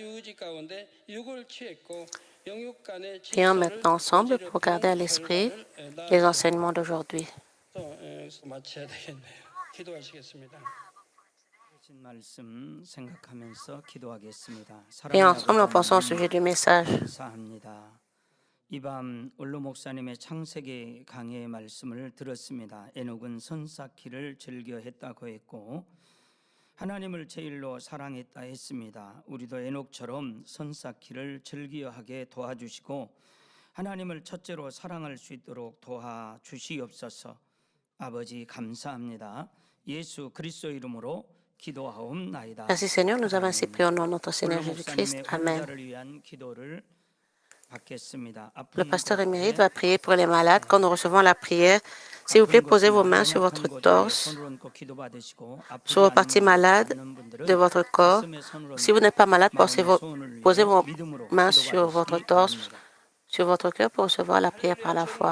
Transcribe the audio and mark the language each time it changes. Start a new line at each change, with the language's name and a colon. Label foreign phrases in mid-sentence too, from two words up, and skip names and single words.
French: Prions maintenant ensemble pour garder à l'esprit les enseignements d'aujourd'hui.
Korean: 여기서 마쳐야 되겠네요. 기도하시겠습니다. 말씀 생각하면서 기도하겠습니다.
French: Et
Korean: 사랑하는
French: ensemble, en pensant au
Korean: 아버지
French: sujet du
Korean: 하나님,
French: message.
Korean: 감사합니다. 이밤 원로 목사님의 창세기 강해의 말씀을 들었습니다. 에녹은 선 쌓기를 즐겨했다고 했고 하나님을 제일로 사랑했다 했습니다. 우리도 에녹처럼 선 쌓기를 즐겨하게 도와주시고 하나님을 첫째로 사랑할 수 있도록 도와주시옵소서. 아버지 감사합니다. 예수 그리스도 이름으로 기도하옵나이다.
French: Merci Seigneur, nous avons ainsi prié au nom de notre Seigneur
Korean: 원로
French: Jésus-Christ.
Korean: 목사님의
French: Amen.
Korean: 환자를 위한 기도를 받겠습니다.
French: Le pasteur émérite va prier pour les malades. Quand nous recevons la prière, s'il vous plaît, posez vos mains sur votre torse, sur vos parties malades de votre corps. Si vous n'êtes pas malade, posez vos mains sur votre torse, sur votre cœur pour recevoir la prière par la foi.